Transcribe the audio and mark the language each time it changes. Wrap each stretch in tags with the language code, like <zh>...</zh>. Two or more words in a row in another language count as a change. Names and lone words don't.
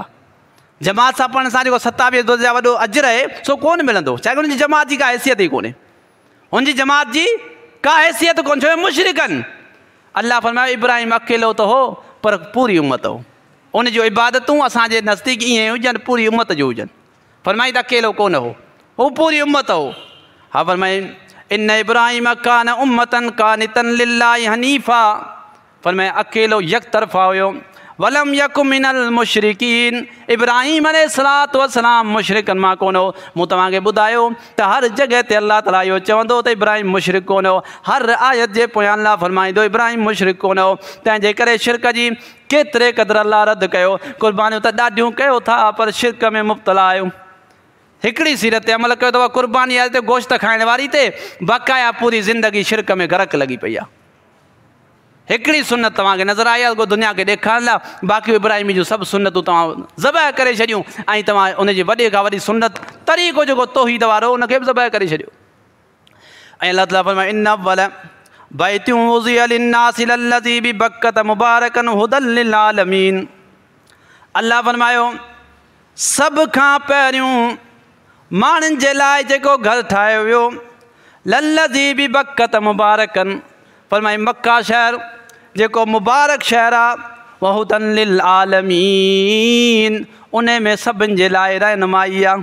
<sd>जमात सां पढ़ण सां जेको 27 रोज़ जा वॾो अजर आहे सो कोन मिलंदो, छा हुनजी जमात जी का हैसियत ई कोन्हे, हुनजी जमात जी का हैसियत कोन्हे, छो मुशरिकनि। अल्लाह फरमायो इब्राहिम अकेलो त हो पर पूरी उम्मत हो, उन जूं इबादतूं असांजे नज़दीक ईअं हुजनि पूरी उम्मत जूं हुजनि। फरमाई त अकेलो कोन हो, हू पूरी उम्मत हो। हा फरमाई</sd> <ar>إن إبراهيم كان أمة قانتا لله حنيفا,</ar> <sd>फरमाए अकेलो यक तरफ़ा हुयो।</sd> <ar>ولم يك من المشركين,</ar> <sd>इब्राहिम</sd> <ar>عليه الصلاة والسلام</ar> <sd>मुशरिकनि मां कोन हो। मूं तव्हांखे ॿुधायो त हर जॻह ते अल्लाह ताला इहो चवंदो त इब्राहिम मुशरिक कोन हो, हर आयत जे पोयां अल्लाह फरमाईंदो इब्राहिम मुशरिक कोन हो। तंहिंजे करे शिरक जी केतिरे क़दुरु अल्लाह रद्द कयो, क़ुर्बानियूं त ॾाढियूं कयो था पर शिरक में मुब्तला आहियो। हिकिड़ी सीरत ते अमल कयो अथव क़ुर्बानी आहे ते गोश्त खाइण वारी ते, बक़ाया पूरी ज़िंदगी शिरक में गरक लॻी पई आहे। हिकिड़ी सुनत तव्हांखे नज़र आई आहे दुनिया खे ॾेखारण लाइ, बाक़ी इब्राहिमी जूं सभु सुनतूं तव्हां ज़बह करे छॾियूं, ऐं तव्हां उनजी वॾे खां वॾी सुनत तरीक़ो जेको तौहीद वारो उनखे बि ज़बह करे छॾियो। ऐं अल्लाह ताला फरमाए</sd> <ar>إن أول بيت وضع للناس للذي ببكة مباركا هدى لل عالمين.</ar> <sd>अल्लाह फरमायो सभ खां पहिरियों माण्हुनि जे लाइ जेको घरु ठाहियो वियो,</sd> <ar>للذي ببكة مباركا,</ar> <sd>फरमाई मक्का शहर जेको मुबारक शहर आहे,</sd> <ar>وهدى لل عالمين,</ar> <sd>उन में सभिनि जे लाइ रहनुमाई आहे।</sd>